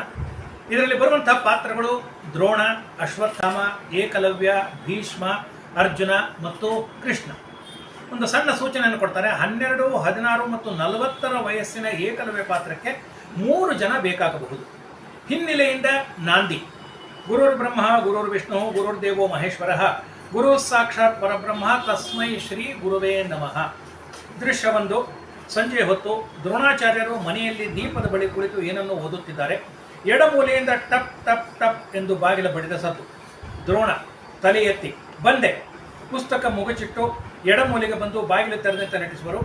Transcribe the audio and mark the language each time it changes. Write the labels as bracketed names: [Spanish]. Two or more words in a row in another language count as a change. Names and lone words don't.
[Kannada] ಇದರಲ್ಲಿ ಬರುವಂಥ ಪಾತ್ರಗಳು ದ್ರೋಣ, ಅಶ್ವತ್ಥಾಮ, ಏಕಲವ್ಯ, ಭೀಷ್ಮ, ಅರ್ಜುನ ಮತ್ತು ಕೃಷ್ಣ. ಒಂದು ಸಣ್ಣ ಸೂಚನೆಯನ್ನು ಕೊಡ್ತಾರೆ. 12, 16 ಮತ್ತು 40 ವಯಸ್ಸಿನ ಏಕಲವ್ಯ ಪಾತ್ರಕ್ಕೆ 3 ಜನ ಬೇಕಾಗಬಹುದು. ಹಿನ್ನೆಲೆಯಿಂದ ನಾಂದಿ: [Sanskrit] ಗುರುರ್ ಬ್ರಹ್ಮ, ಗುರುರ್ ವಿಷ್ಣು, ಗುರುರ್ ದೇವೋ ಮಹೇಶ್ವರ, ಗುರು ಸಾಕ್ಷಾತ್ ಪರಬ್ರಹ್ಮ, ತಸ್ಮೈ ಶ್ರೀ ಗುರುವೇ ನಮಃ. [Kannada] ದೃಶ್ಯವೊಂದು: ಸಂಜೆ ಹೊತ್ತು ದ್ರೋಣಾಚಾರ್ಯರು ಮನೆಯಲ್ಲಿ ದೀಪದ ಬಳಿ ಕುಳಿತು ಏನನ್ನು ಓದುತ್ತಿದ್ದಾರೆ. ಎಡಮೂಲೆಯಿಂದ ಟಪ್ ಟಪ್ ಟಪ್ ಎಂದು ಬಾಗಿಲ ಬಡಿದ ಸದ್ದು. ದ್ರೋಣ ತಲೆ ಎತ್ತಿ ಬಂದೆ ಪುಸ್ತಕ ಮುಗುಚಿಟ್ಟು ಎಡಮೂಲೆಗೆ ಬಂದು ಬಾಗಿಲು ತೆರೆದಂತೆ ನಟಿಸುವರು.